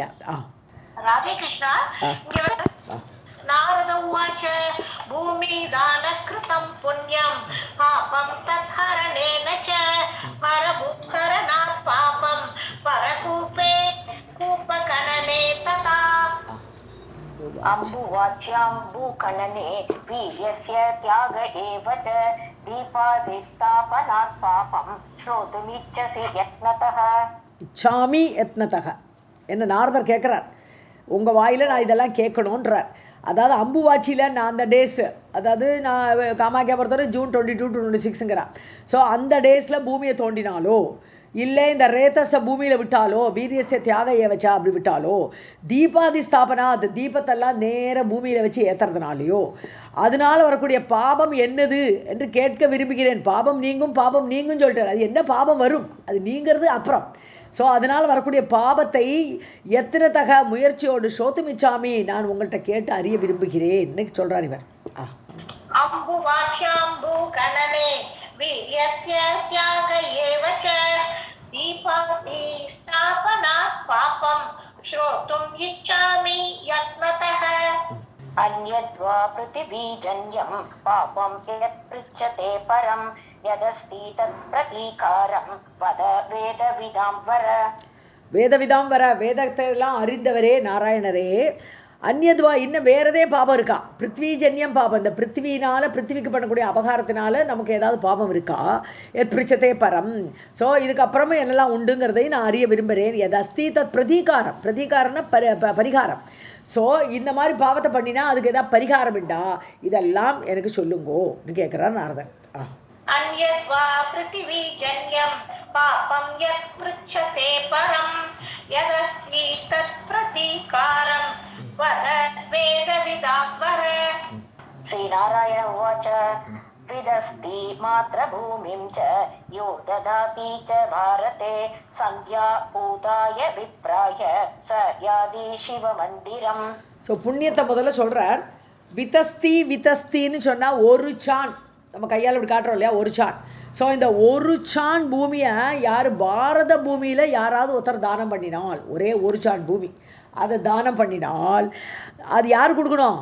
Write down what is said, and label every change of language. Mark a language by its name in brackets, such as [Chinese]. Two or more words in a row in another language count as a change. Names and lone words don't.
[Tamil] ராதே கிருஷ்ணா. [Sanskrit] நாரத உவாச்ச பூமி தான கிருதம் புண்ணியம் பாபம் தத்ஹரணேன ச பரபுக்கரணாத் பாபம் பரகூபே கூபகணனே ததா. अम्बुवाच्याम्बुकणने वीर्यस्य त्याग एव च दीपादिस्थापनात् पापं श्रोतुमिच्छसि यत्नतः. இச்சாமி யத்னதக [Tamil] என்ன நாரதர் கேட்குறார், உங்கள் வாயில் நான் இதெல்லாம் கேட்கணுன்றார். அதாவது அம்புவாச்சியில் நான் அந்த டேஸு, அதாவது நான் காமாக்கியா பொறுத்தவரை June 22 to 26ங்கிறான். ஸோ அந்த டேஸில் பூமியை தோண்டினாலோ இல்லை இந்த ரேத்தஸை பூமியில் விட்டாலோ வீரியசை தியாக வச்சா அப்படி விட்டாலோ [Sanskrit] தீபாதி ஸ்தாபனா [Tamil] அது தீபத்தெல்லாம் நேர பூமியில் வச்சு ஏற்றுறதுனாலையோ அதனால் வரக்கூடிய பாபம் என்னது என்று கேட்க விரும்புகிறேன். பாபம் நீங்கும் சொல்லிட்டார். அது என்ன பாபம் வரும், அது நீங்கிறது அப்புறம். ஸோ அதனால் வரக்கூடிய பாபத்தை எத்தனை தக முயற்சியோடு சோத்துமிச்சாமி நான் உங்கள்கிட்ட கேட்டு அறிய விரும்புகிறேன் இன்னைக்கு சொல்கிறார் இவர். [Sanskrit] அம்புவாச்சாம்பு கணனே வீர்யஸ்ய தியாக ஏவ ச தீபாதி ஸ்தாபனாத் பாபம் ஸ்ரோதும் இச்சாமி யத்னதः. अन्यद्वा पृथिवीजन्यं पापं यत् पृच्छते परं यदस्ति तत् प्रतीकारं वद वेदविदां वर. வேதவிதாம் வர [Tamil] வேதத்தையெல்லாம் அறிந்தவரே நாராயணரே. அந்நியதுவா இன்னும் வேறதே பாபம் இருக்கா? [Sanskrit] பிருத்விஜன்யம் பாபம், [Tamil] இந்த பிருத்திவிக்கு பண்ணக்கூடிய அபகாரத்தினால நமக்கு ஏதாவது பாபம் இருக்கா? [Sanskrit] எத் பிரிச்சதே பரம். [Tamil] ஸோ இதுக்கப்புறமும் என்னெல்லாம் உண்டுங்கிறதை நான் அறிய விரும்புகிறேன். [Sanskrit] எது அஸ்தி தத் பிரதீகாரம்னா பரிகாரம். [Tamil] ஸோ இந்த மாதிரி பாவத்தை பண்ணினா அதுக்கு ஏதாவது பரிகாரம் உண்டா? இதெல்லாம் எனக்கு சொல்லுங்கோன்னு கேட்குறார் நாரதன். [Sanskrit] अन्यद्वा पृथिवीजन्यं पापं यत् पृच्छते परं यदस्ति तत् प्रतीकारं वद वेदविदां वर. श्रीनारायण उवाच विदस्ति मात्रभूमिं च यो ददाति च भारते सन्ध्या पूताय विप्राय स यादि शिवमन्दिरम्. [Tamil] ஸோ புண்ணியத்தை முதல்ல சொல்கிறார். விதஸ்தின்னு சொன்னால் ஒரு சான், நம்ம கையால் இப்படி காட்டுறோம் இல்லையா, ஒரு சான். ஸோ இந்த ஒரு சான் பூமியை யார் பாரத பூமியில் யாராவது ஒருத்தர் தானம் பண்ணினால், ஒரே ஒரு சான் பூமி அதை தானம் பண்ணினால் அது யார் கொடுக்கணும்?